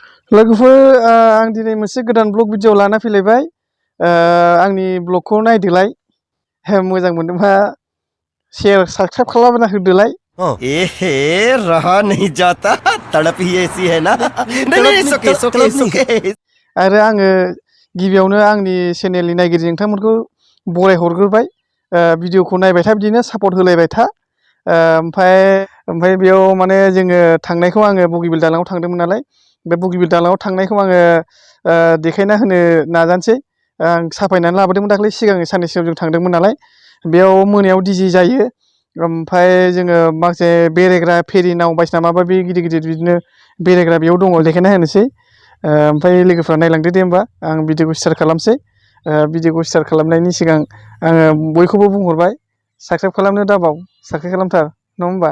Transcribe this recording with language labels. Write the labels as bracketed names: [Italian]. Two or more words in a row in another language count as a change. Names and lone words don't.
[Bodo] लोगोफोर आं दिनै मोनसे गोदान [English] blog video [Bodo] लाना फैलायबाय आंनि ब्लगखौ नायदोलाय मोजां मोनदोंबा [English] share subscribe [Bodo] खालामना होदोलाय [Hindi] एहे रहा नहीं जाता तड़प ही ऐसी है ना [Bodo] आरो आङो गिबियावनो आंनि चेनेलनि नायगिरि नोंथांमोनखौ बराय हरग्रोबाय भिडिअखौ नायबाय था बिदिनो सापर्ट होलायबाय था ओमफ्राय बेयाव माने जोङो थांनायखौ आङो बगिबिल दालाङाव थांदोंमोन नालाय बे बगिबिल दालाङाव थांनायखौ आङो देखायना होनो नाजानोसै आं साफायनानै लाबोदोंमोन दाख्लै सिगां साननैसो सिगां जों थांदोंमोन नालाय बेयाव मोनायाव डिजे जायो ओमफ्राय जोङो माखासे बेरायग्रा फेरि नाव बायदिसिना माबा बे गिदिर गिदिर बिदिनो बेरायग्रा बेयाव दङ देखायना होनोसै ओमफ्राय लोगोफ्रा नायलांदो दे होमबा आं भिडिअखौ स्टार्ट खालामसै भिडिअखौ स्टार्ट खालामनायनि सिगां आङो बयखौबो बुंहरबाय साबस्क्राइब खालामनो दाबाव साबस्क्राइब खालामथार नङा होमबा